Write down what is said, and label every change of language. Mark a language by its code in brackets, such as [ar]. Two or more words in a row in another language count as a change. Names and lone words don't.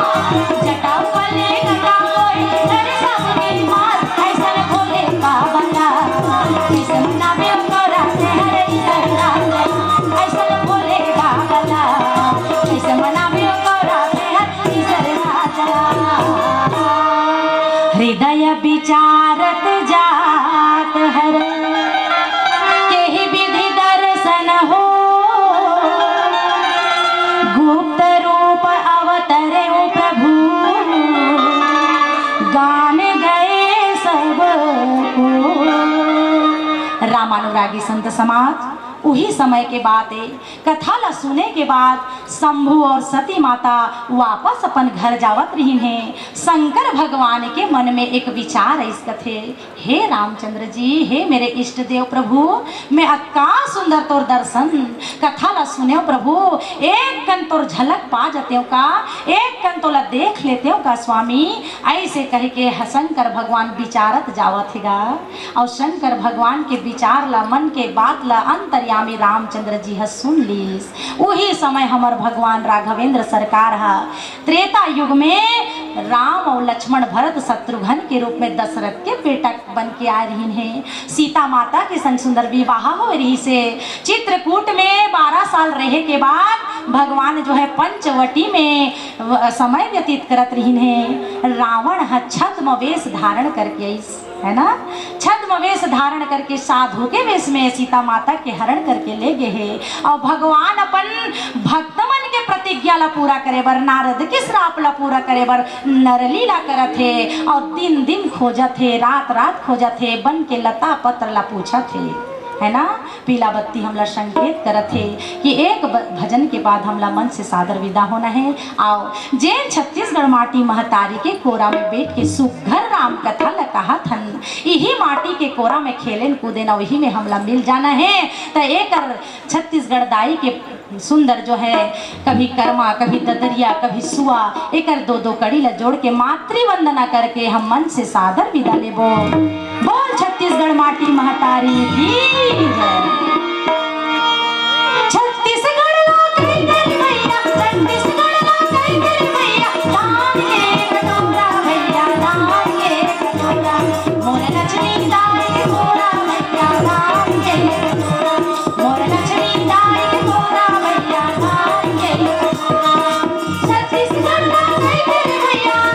[hne] जटा वाले गटा कोई करे सबके मार ऐसा भोले बाबा कैसे मनावे ओकरा तेरे सरनाथ ऐसा भोले बाबा कैसे मनावे ओकरा तेरे सरनाथ [awa] हृदय विचारत जात हर केहि विधि दर्शन हो गुप्त रूप अवतरे प्रभु गान गए सब को। [hne] रामानुरागी संत समाज उही समय के बात है। कथा ला सुने के बाद शंभु और सती माता वापस अपन घर जावत रही हैं। शंकर भगवान के मन में एक विचार है इस कथे, हे रामचंद्र जी, हे मेरे इष्ट देव प्रभु, मैं अक्का सुंदर तोर दर्शन कथा ला सुने प्रभु, एक कन तोर झलक पा जाते हो का, एक कन तोला देख लेते हो का स्वामी। ऐसे कह के शंकर भगवान विचारत जावत हैगा और शंकर भगवान के विचार ला मन के बात ला अंतर्यामी रामचंद्र जी ह सुन लीस। वही समय हमार भगवान राघवेंद्र सरकार हा त्रेता युग में राम और लक्ष्मण भरत शत्रुघ्न के रूप में दशरथ के बेटा बन के आ रही हैं। सीता माता के संग सुंदर विवाह हो रही से चित्रकूट में 12 साल रहे के बाद भगवान जो है पंचवटी में समय व्यतीत करत रही हैं। रावण है छद्म वेश धारण करके है ना, छद्म वेश धारण करके साधु के वेश में सीता माता के हरण करके ले गए हैं और भगवान अपन भक्तमन के प्रतिज्ञा ला पूरा करे बर नारद के श्राप ला पूरा करे बर नरलीला करत है और दिन दिन खोजत है, रात रात खोजत है, बन के लता पत्र ला पूछत है ना। पीला बत्ती हमला संकेत करत है कि एक भजन के बाद हमला मन से सादर विदा होना है। आओ जैन छत्तीसगढ़ माटी महतारी के कोरा में बैठ के सुघर राम कथा ल कहा थन, यही माटी के कोरा में खेलेन कूदे ना, वही में हमला मिल जाना है। तो एक छत्तीसगढ़ दाई के सुंदर जो है कभी कर्मा कभी ददरिया कभी सुआ एक दो दो कड़ी ला जोड़ के मातृ वंदना करके हम मन से सादर विदा लेबो। बोल छत्तीसगढ़ माटी महतारी की छत्तीसगढ़ ला कई तेरी मैया, छत्तीसगढ़ ला कई तेरी मैया, धाम के कटोरा भैया, धाम के कटोरा मोर लक्ष्मी दाई के कोरा भैया, धाम के कटोरा मोर लक्ष्मी दाई के कोरा भैया, धाम के कटोरा छत्तीसगढ़ ला कई तेरी मैया।